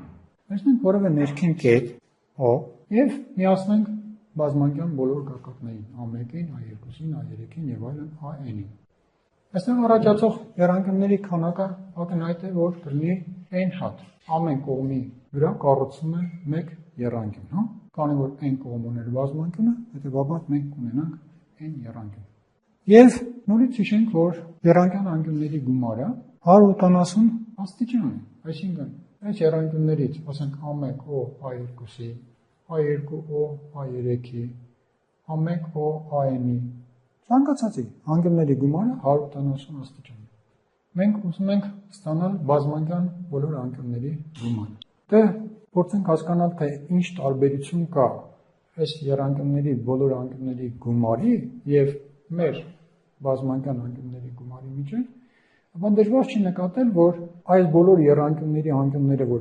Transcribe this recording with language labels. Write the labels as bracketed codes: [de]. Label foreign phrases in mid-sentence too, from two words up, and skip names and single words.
[hy] Վերցնենք որևէ ներքին կետ O եւ միացնենք բազմանկյան բոլոր կարկատներին A1-ին, A2-ին, A3-ին եւ այլն AN-ին։ Այստեղ առաջացող եռանկյունների քանակը ակնհայտ է, որ կլինի n հատ։ Ամեն կողմի վրա կառուցվում է մեկ եռանկյուն, հա։ Քանի որ n կողմ ուներ բազմանկյունը, հետեւաբար մենք կունենանք n եռանկյուն։ Եվ նորից հիշենք, որ եռանկյան անկյունների գումարը 180 աստիճան է, այսինքն այս եռանկյուններից, ասենք A1O A2-ի, A2O A3-ի, A1O AN-ի, ցանկացածի անկյունների գումարը 180 աստիճան է։ Մենք ուզում ենք ստանալ բազմանկյան բոլոր անկյունների գումարը։ Դե փորձենք հասկանալ, թե ինչ տարբերություն կա այս եռանկյունների բոլոր անկյունների գումարի եւ մեր բազմանկյան անկյունների գումարի միջեւ, ապա դժվար չի նկատել, որ այս բոլոր եռանկյունների անկյունները, որ